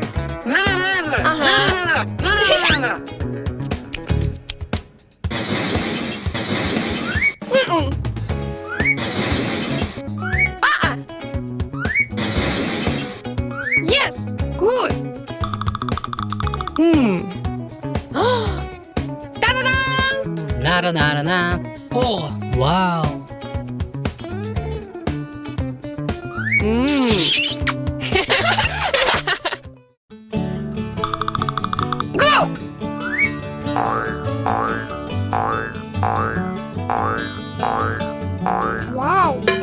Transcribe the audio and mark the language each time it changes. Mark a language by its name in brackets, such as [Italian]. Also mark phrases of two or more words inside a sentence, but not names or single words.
[English] Yes! Good! Ta-da-da! Nara nara na. Oh, wow. Go! Wow!